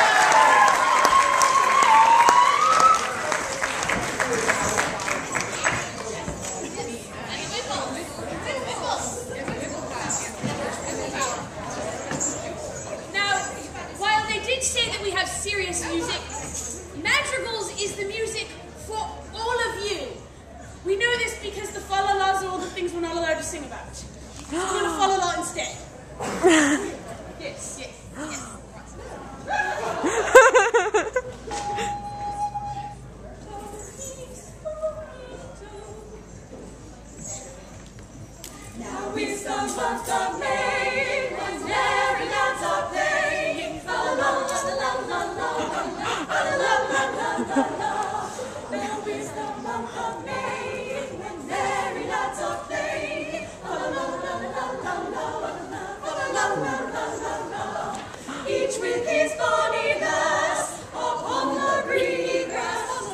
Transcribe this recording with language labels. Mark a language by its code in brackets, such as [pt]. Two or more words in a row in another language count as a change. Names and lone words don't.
[en] Now, while they did say that we have serious music, Madrigals is the music for all of you. We know this because the fa-la-las are all the things we're not allowed to sing about. So we're going to fa-la-la instead. Yes, yes, yes. Now is the month of May, when merry lads are playing. Fa-la-la-la-la-la-la, fa-la-la-la-la-la-la. Now is the month of May. Each with his bonny lass upon the greeny grass.